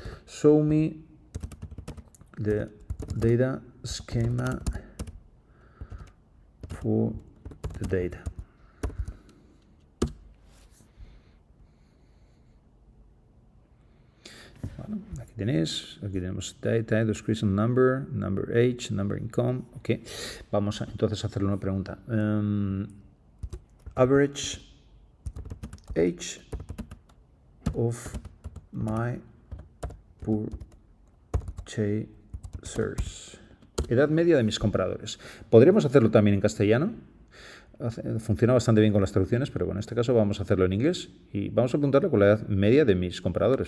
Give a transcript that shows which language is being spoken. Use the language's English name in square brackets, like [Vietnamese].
[English] Show me the data schema for the data. [Spanish] Bueno, aquí tenéis, aquí tenemos data, description number, number age, number income. Ok, vamos a entonces hacerle una pregunta. [English] Average age of my purchasers. [Spanish] Edad media de mis compradores. Podríamos hacerlo también en castellano. Funciona bastante bien con las traducciones, pero bueno, en este caso vamos a hacerlo en inglés y vamos a apuntarle con la edad media de mis compradores.